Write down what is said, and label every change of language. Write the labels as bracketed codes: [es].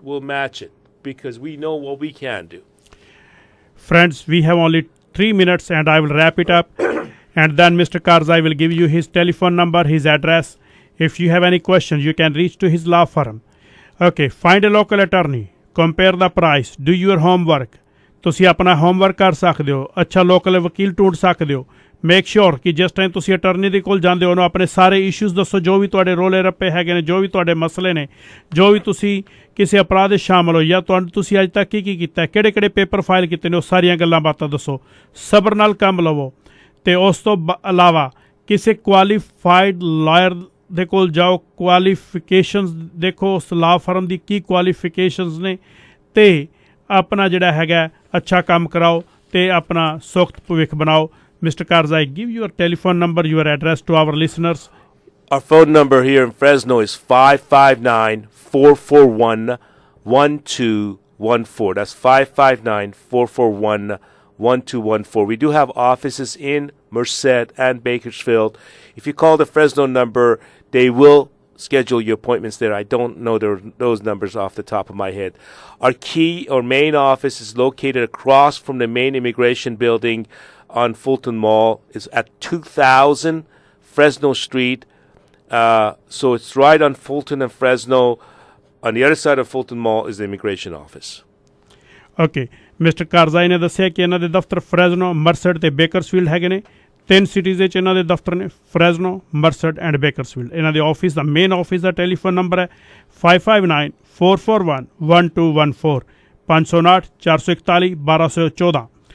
[en] We'll match it because we know what we can do. Friends, we have only 3 minutes and I will wrap it up. And then Mr. Kharazi will give you his telephone number, his address. If you have any questions, you can reach to his law firm. Okay, find a local attorney, compare the price, do your homework. [pa] ਤੁਸੀਂ ਆਪਣਾ homework ਕਰ ਸਕਦੇ ਹੋ, ਅੱਛਾ local ਵਕੀਲ ਢੂੰਡ ਸਕਦੇ ਹੋ. Make sure ਕਿ ਜਿਸ ਟਾਈਮ ਤੁਸੀਂ ਅਟਰਨੀ ਦੇ ਕੋਲ ਜਾਂਦੇ ਹੋ ਉਹਨੂੰ ਆਪਣੇ ਸਾਰੇ ਇਸ਼ੂਜ਼ ਦੱਸੋ, ਜੋ ਵੀ ਤੁਹਾਡੇ ਰੋਲੇ ਰੱਪੇ ਹੈਗੇ ਨੇ, ਜੋ ਵੀ ਤੁਹਾਡੇ ਮਸਲੇ ਨੇ, ਜੋ ਵੀ ਤੁਸੀਂ ਕਿਸੇ ਅਪਰਾਧ ਵਿੱਚ ਸ਼ਾਮਲ ਹੋ ਜਾਂ ਤੁਸੀਂ ਅੱਜ ਤੱਕ ਕੀ ਕੀਤਾ, ਕਿਹੜੇ ਕਿਹੜੇ ਪੇਪਰ ਫਾਈਲ ਕੀਤੇ ਨੇ, ਉਹ ਸਾਰੀਆਂ ਗੱਲਾਂ ਬਾਤਾਂ ਦੱਸੋ. ਸਬਰ ਨਾਲ ਕੰਮ ਲਵੋ. ਅਤੇ ਉਸ ਤੋਂ ਇਲਾਵਾ ਕਿਸੇ ਕੁਆਲੀਫਾਈਡ ਲਾਇਰ ਦੇ ਕੋਲ ਜਾਓ, ਕੁਆਲੀਫਿਕੇਸ਼ਨਸ ਦੇਖੋ ਉਸ ਲਾ ਫਰਮ ਦੀ ਕੀ ਕੁਆਲੀਫਿਕੇਸ਼ਨਸ ਨੇ, ਅਤੇ ਆਪਣਾ ਜਿਹੜਾ ਹੈਗਾ ਅੱਛਾ ਕੰਮ ਕਰਾਓ ਅਤੇ ਆਪਣਾ ਸੁਖਤ ਭਵਿੱਖ ਬਣਾਓ. [en] Mr. Kharazi, give your telephone number, your address to our listeners. Our phone number here in Fresno is 559-441-1214. That's 559-441-1214. We do have offices in Merced and Bakersfield. If you call the Fresno number, they will schedule your appointments there. I don't know those numbers off the top of my head. Our key or main office is located across from the main immigration building on Fulton Mall. Is at 2000 Fresno Street. So it's right on Fulton and Fresno. On the other side of Fulton Mall is the immigration office. Okay. Mr. [pa] Kharazi ਨੇ ਦੱਸਿਆ ਕਿ ਇਹਨਾਂ ਦੇ ਦਫ਼ਤਰ ਫਰੈਜ਼ਨੋ, ਮਰਸਡ ਤੇ Bakersfield ਹੈਗੇ ਨੇ. 3 cities ਵਿੱਚ ਇਹਨਾਂ ਦੇ ਦਫ਼ਤਰ ਨੇ, ਫਰੈਜ਼ਨੋ, ਮਰਸਡ ਐਂਡ ਬੇਕਰਸਫੀਲਡ. ਇਹਨਾਂ ਦੇ ਆਫਿਸ ਦਾ ਮੇਨ ਆਫਿਸ ਦਾ ਟੈਲੀਫੋਨ ਨੰਬਰ ਹੈ 559-441-1214, 559-441-1214.